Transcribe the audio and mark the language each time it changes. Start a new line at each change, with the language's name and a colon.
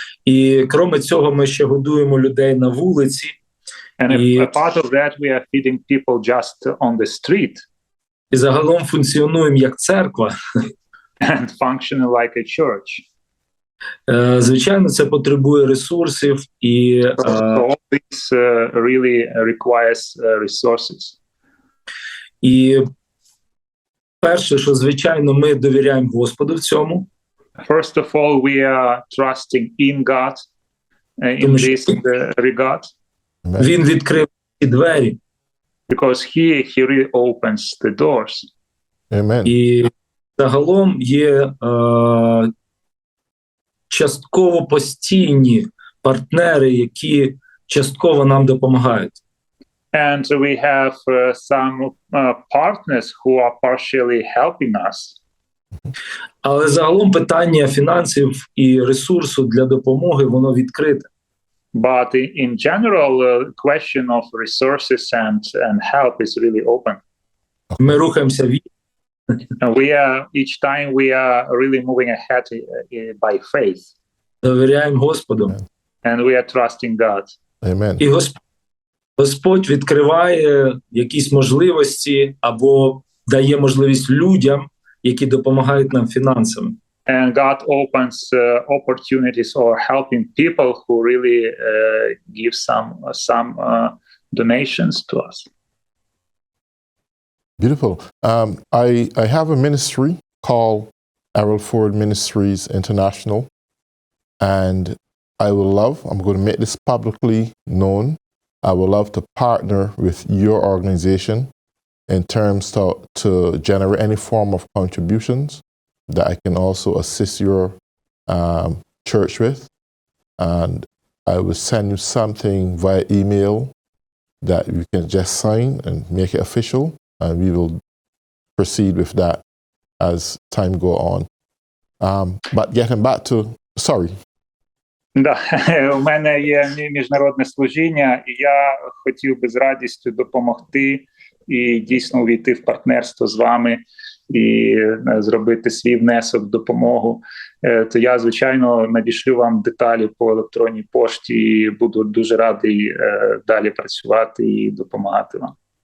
Ukrainian: І крім цього, ми ще годуємо людей на вулиці.
English: And a part of that we are feeding people just on the street.
Ukrainian: І загалом функціонуємо як церква.
English: And functioning like a church.
Ukrainian: Звичайно, це потребує ресурсів і
English: all this really requires resources.
Ukrainian: І перше, що звичайно ми довіряємо Господу в цьому.
English: First of all, we are trusting in God in this regard.
Ukrainian: Він відкрив ці двері.
English: because he really opens the doors. Amen.
Ukrainian: І загалом є частково постійні партнери, які частково нам допомагають.
English: And we have some partners who are partially helping us.
Ukrainian: Але загалом питання фінансів і ресурсу для допомоги, воно відкрите.
English: But in general, question of resources and help is really open.
Ukrainian: Ми рухаємося
English: Each time we are really moving ahead by faith.
Ukrainian: довіряємо Господу.
English: And we are trusting God. Amen.
Ukrainian: І Господь відкриває якісь можливості або дає можливість людям, які допомагають нам фінансами.
English: And God opens opportunities or helping people who really give some donations to us. Beautiful. I have a ministry called Errol Forde Ministries International, and I'm going to make this publicly known. I would love to partner with your organization in terms to generate any form of contributions that I can also assist your church with. And I will send you something via email that you can just sign and make it official. And we will proceed with that as time go on. But getting back to, sorry.
Ukrainian: Да, у мене є міжнародне служіння, і я хотів би з радістю допомогти і дійсно увійти в партнерство з вами і зробити свій внесок в допомогу. То я, звичайно, надішлю вам деталі по електронній пошті і буду дуже радий далі працювати і допомагати вам.